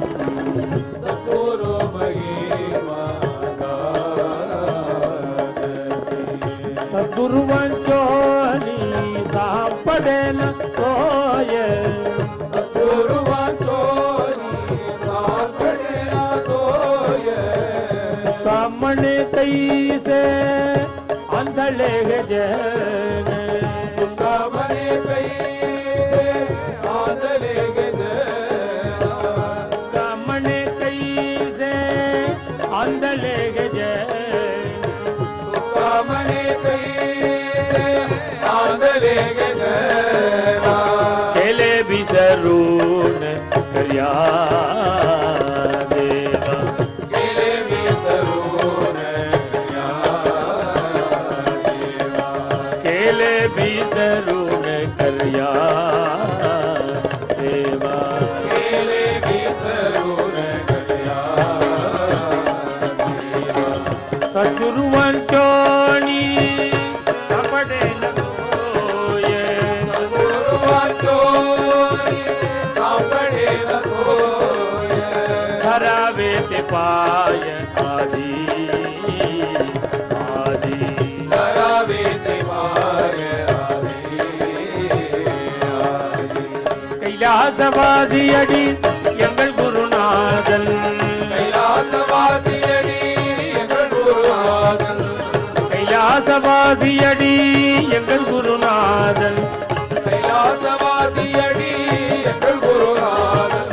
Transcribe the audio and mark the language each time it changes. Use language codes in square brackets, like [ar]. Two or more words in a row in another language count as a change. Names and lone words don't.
[mr] सद्गुरु महिमा गाधती सद्गुरुवंचोनी सापडे न सोये सद्गुरुवंचोनी सापडे न सोय कामणे तैसे आंधळे जन कामने कैसे आंधळे गे कामणे तैसे आंधळे जन कामने कैसे आंधळे गे केले बिसरून कर्या देवा गेले विसरून या देवा केले बिसरून कर्या देवा गेले विसरून या देवा सद्गुरुवंचोनी सापडे न सोये सद्गुरुवंचोनी सापडे न सोय धरावे ते पाय आधी आधी धरावे ते पाय आधी [ta] கைலாசவாதி அடி எங்கள் குருநாதன் கைலாசவாசியடி எங்கள் குருநாதன் கைலாசவாதி அடி எங்கள் குருநாதன் கைலாசவாசியடி எங்கள் குருநாதன்